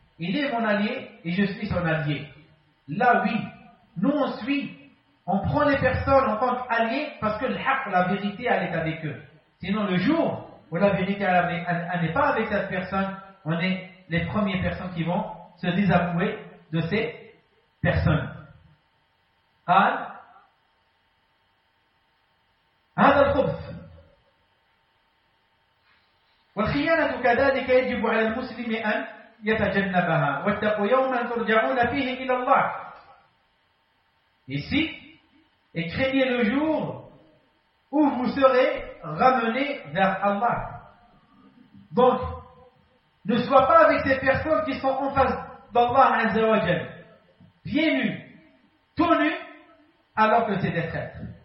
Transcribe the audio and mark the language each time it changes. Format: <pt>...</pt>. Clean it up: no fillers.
<fr>Il est mon allié et je suis son allié. Là, oui, nous on suit, on prend les personnes en tant qu'alliés parce que l'haq, la vérité, elle est avec eux. Sinon, le jour où la vérité elle n'est pas avec cette personne, on est les premières personnes qui vont se désavouer de ces personnes. Hein?</fr> <ar>هذا الخبث والخيانة كذلك يجب على المسلم أن يتجنبها واتقوا يوما ترجعون فيه إلى الله.</ar> <fr>Ici, et craignez le jour où vous serez ramenés vers Allah. Donc, ne sois pas avec ces personnes qui sont en face d'Allah Azza wa Jal, pieds nus, tout nus, alors que c'est des traîtres.</fr>